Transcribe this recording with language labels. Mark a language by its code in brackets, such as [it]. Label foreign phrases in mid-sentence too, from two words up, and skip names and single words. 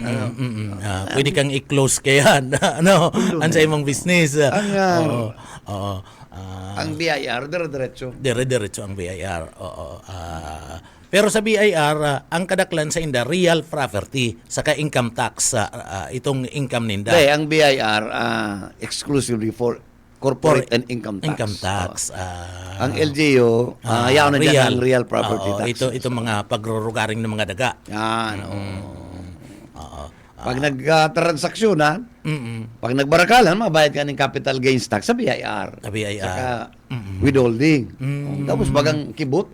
[bik] Pwede kang i-close kaya ano, ang sa imong business. Ang BIR, dire-diretso. Dire-diretso ang BIR. Oo. Pero sa BIR, ang kadaklan sa inda, [en] real property, [bik] saka [en] income tax, [bik] itong income ninda. [en] Ang BIR, exclusively for corporate and income tax. Income tax. [bik] Ang LGU, yaw na dyan ang [en] real property tax. [bik] Ito mga pagrurugaring ng mga daga. Yan, Pag nagtransaksyonan, pag nagbarakalan, mabayad ka ng [en] capital gains tax [bik] sa BIR. Sa BIR. Saka withholding. Tapos bagang kibot,